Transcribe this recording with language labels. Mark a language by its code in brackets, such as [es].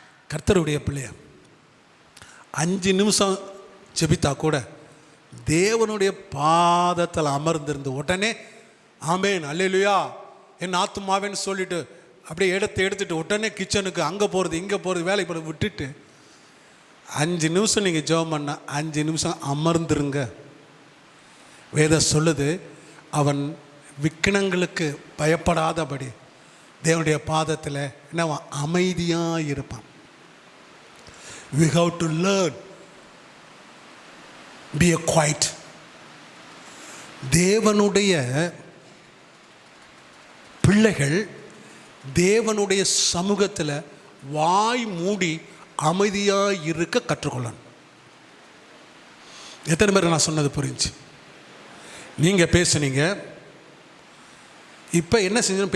[ta] கர்த்தருடைய பிள்ளைய 5 நிமிஷம் ஜெபித்தா கூட தேவனுடைய பாதத்தில் அமர்ந்திருந்து உடனே ஆமேன் அல்லேலூயா என் ஆத்துமாவேன்னு சொல்லிட்டு அப்படியே எடுத்துட்டு உடனே கிச்சனுக்கு அங்கே போகிறது இங்கே போகிறது வேலைக்கு போகிறது விட்டுட்டு 5 நிமிஷம் நீங்கள் ஜெபம் பண்ண 5 நிமிஷம் அமர்ந்துருங்க. வேதம் சொல்லுது, அவன் விக்கினங்களுக்கு பயப்படாதபடி தேவனுடைய பாதத்தில் என்ன அமைதியாக இருப்பான். [en] We have to learn, be a quiet. [ta] தேவனுடைய பிள்ளைகள் தேவனுடைய சமூகத்தில் வாய் மூடி அமைதியாக இருக்க கற்றுக்கொள்ளணும். எத்தனை பேர் நான் சொன்னது புரிஞ்சு? நீங்கள் பேசுனீங்க, இப்போ என்ன செஞ்சோம்?